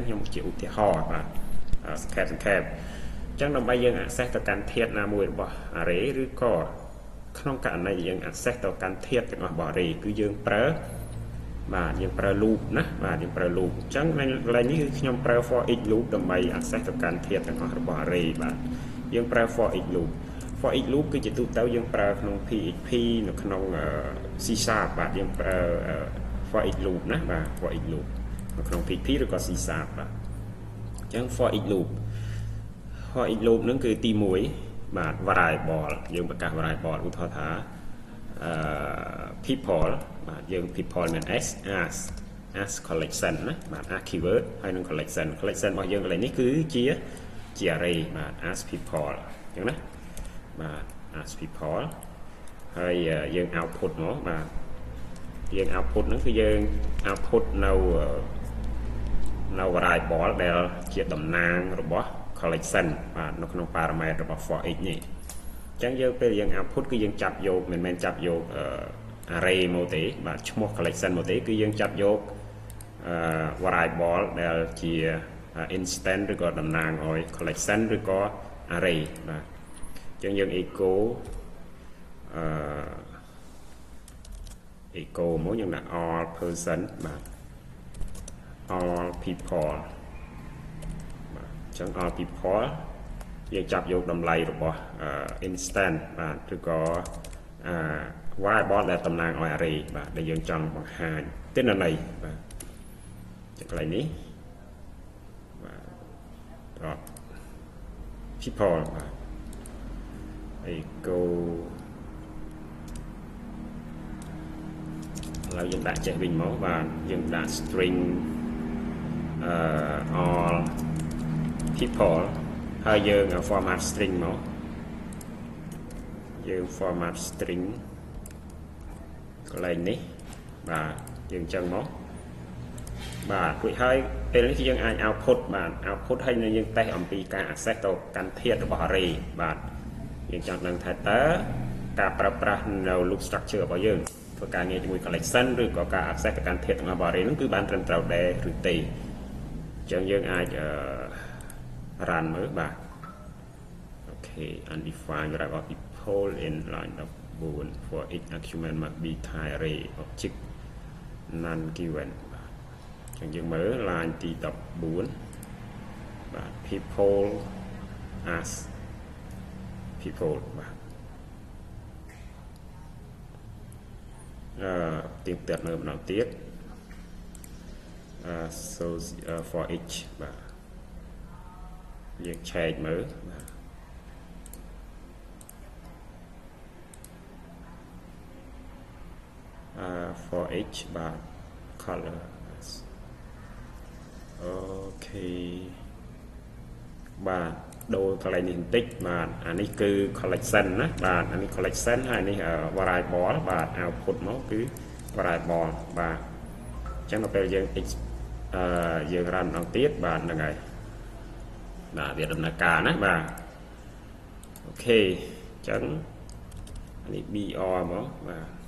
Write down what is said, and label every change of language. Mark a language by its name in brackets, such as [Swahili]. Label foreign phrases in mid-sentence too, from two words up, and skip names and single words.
[Khmer] ខ្ញុំជាឧទាហរណ៍បាទសង្ខេបអញ្ចឹងដើម្បីយើង access ទៅកាន់ធាតុណាមួយរបស់ array ឬក៏ក្នុងករណីដែលយើង access ទៅកាន់ ធាតុទាំងអស់របស់ array គឺយើងប្រើបាទយើងប្រើ loop ណាបាទយើងប្រើ loop អញ្ចឹងកន្លែងនេះគឺខ្ញុំប្រើ [English] for each loop [Khmer] ដើម្បី access ទៅកាន់ធាតុទាំងអស់របស់ array បាទយើងប្រើ [English] for each loop for each loop [Khmer] គឺជាទូទៅយើងប្រើក្នុង PHP នៅក្នុង C# បាទយើងប្រើ [English] for each loop [Khmer] ណាបាទ [English] for each loop [Khmer] នៅក្នុង PHP ឬក៏ C# បាទអញ្ចឹង [English] for each loop [Khmer] ហ្នឹងគឺទី1បាទ variable យើងប្រកាស variable ឧទាហរណ៍ថា people បាទយើង people មាន [English] as collection [Khmer] ណាបាទ [English] as keyword [Khmer] ហើយនឹង collection របស់យើងកន្លែងនេះគឺជា array បាទ [English] as people [Khmer] អញ្ចឹងណាបាទ [English] as people [Khmer] ហើយយើង output មកបាទយើង output ហ្នឹងគឺយើង output នៅ variable ដែលជាតំណាងរបស់ collection បាទនៅក្នុង parameter របស់ [English] for each [Khmer] នេះអញ្ចឹងយើងពេលយើង output គឺយើងចាប់យកមិនមែនចាប់យក array មកទេបាទឈ្មោះ collection មកទេគឺយើងចាប់យក variable ដែលជា instant ឬក៏តំណាងឲ្យ collection ឬក៏ array បាទអញ្ចឹងយើង echo echo មកយើងដាក់ [English] all person [Khmer] បាទ [English] all people [Khmer] បាទអញ្ចឹង [English] all people [Khmer] យើងចាប់យកតម្លៃរបស់ instant បាទឬក៏ variable ដែលតំណាងឲ្យ array បាទដែលយើងចង់បង្ហាញទិន្នន័យបាទកន្លែងនេះបាទ [English] dot people [Khmer] បាទ echo ហើយយើងដាក់ចេះវិញមកបាទយើងដាក់ [English] string all people [Khmer] ហើយយើង [English] format string [Khmer] មក យើង [English] format string [Khmer] កន្លែងនេះបាទយើងចឹងមកបាទរួចហើយពេលនេះយើងអាច output បាទ output ហើយយើងតេស្តអំពីការ access ទៅកាន់ ធាតុរបស់ array បាទយើងចង់ដឹងថាតើការប្រើប្រាស់នៅ [English] loop structure [Khmer] របស់យើងធ្វើការងារជាមួយ collection ឬក៏ការ access ទៅកាន់ធាតុរបស់ array ហ្នឹងគឺបានត្រឹមត្រូវដែរឬទេអញ្ចឹងយើងអាច run មើលបាទ [English] okay undefined variable people in line of bool for each argument must be type array object none given [Khmer] បាទអញ្ចឹងយើងមើល line ទី 14បាទ [English] people as people [Khmer] បាទទៀងទាត់នៅម្ដងទៀត [English] so for each [Khmer] បាទយើងឆែកមើលបាទ [English] for each [Khmer] បាទ color អូខេបាទដូរកន្លែងនេះបន្តិចបាទ អានេះគឺ collection ណាបាទអានេះ collection ហើយនេះ variable បាទ output មកគឺ variable បាទអញ្ចឹងដល់ពេលយើងយើង run ម្ដងទៀតបាទហ្នឹងហើយបាទវាដំណើរការណាបាទអូខេអញ្ចឹងអានេះ br មកបាទ